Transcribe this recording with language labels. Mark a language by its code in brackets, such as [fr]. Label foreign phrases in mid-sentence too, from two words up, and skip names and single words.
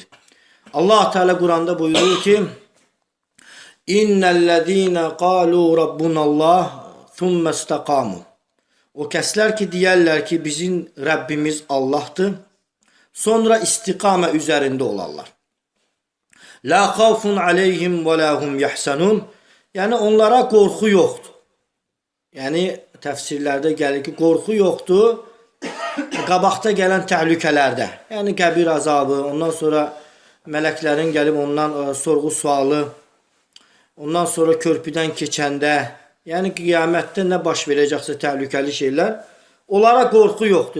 [tr] Allah Teala Kur'an'da buyuruyor ki: [ar] إن الذين قالوا ربنا الله ثم استقاموا. [az] O kəslər ki deyərlər ki bizim Rabbimiz Allah'tır, sonra istiqamə [tr] üzerinde olarlar. [ar] لا خوف عليهم ولا هم يحزنون. [tr] Yani onlara korku yoktu. [az] Yani təfsirlərdə gəlir ki, qorxu yoxdur, qabaqda gələn təhlükələrdə. Yəni qəbir azabı, ondan sonra mələklərin gəlib ondan sorğu sualı, ondan sonra körpüdən keçəndə, yəni qiyamətdə nə baş verəcəksə təhlükəli şeylər, onlara qorxu yoxdur.